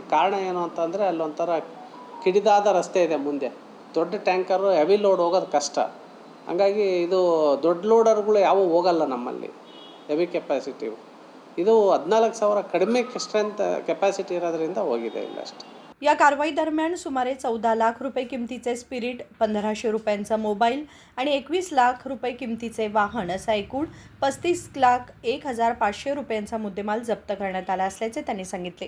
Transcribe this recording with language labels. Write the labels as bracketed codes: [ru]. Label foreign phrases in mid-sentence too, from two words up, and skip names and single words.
[kn] ಕಾರಣ ಏನು ಅಂತಂದರೆ ಅಲ್ಲೊಂಥರ ಕಿಡಿದಾದ ರಸ್ತೆ ಇದೆ ಮುಂದೆ. ದೊಡ್ಡ ಟ್ಯಾಂಕರು [en] heavy load [kn] ಹೋಗೋದು ಕಷ್ಟ. ಹಂಗಾಗಿ ಇದು ದೊಡ್ಡ ಲೋಡರ್ಗಳು ಯಾವೂ ಹೋಗಲ್ಲ नम्मल्ली [en] heavy capacitive. [kn] ಇದು 14,000 ಕಡಿಮೆ [en] strength capacity [kn] ಇರೋದ್ರಿಂದ ಹೋಗಿದೆ ಇಲ್ಲ ಅಷ್ಟೇ. [mr] या कारवाई दरम्यान सुमारे 14 लाख रुपये किमतीचे स्पिरिट, 1500 रुपयांचा मोबाईल आणि 21 लाख रुपये किमतीचे वाहन असा एकूण 35,01,500 रुपयांचा मुद्देमाल जप्त करण्यात आला असल्याचे त्यांनी सांगितले.